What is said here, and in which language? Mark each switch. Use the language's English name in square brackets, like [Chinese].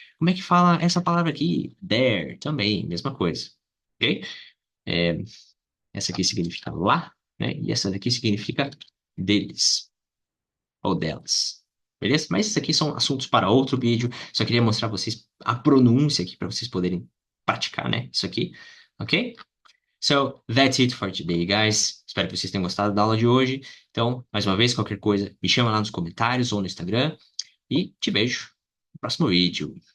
[Portuguese] Como é que fala essa palavra aqui? There. Também, mesma coisa. Ok? essa aqui significa lá, né? E essa daqui significa deles ou delas. Beleza? Mas isso aqui são assuntos para outro vídeo. Só queria mostrar pra vocês a pronúncia aqui para vocês poderem praticar, né? Isso aqui, ok? [English] So, that's it for today, guys. [Portuguese] Espero que vocês tenham gostado da aula de hoje. Então, mais uma vez, qualquer coisa, me chama lá nos comentários ou no Instagram. E te vejo no próximo vídeo.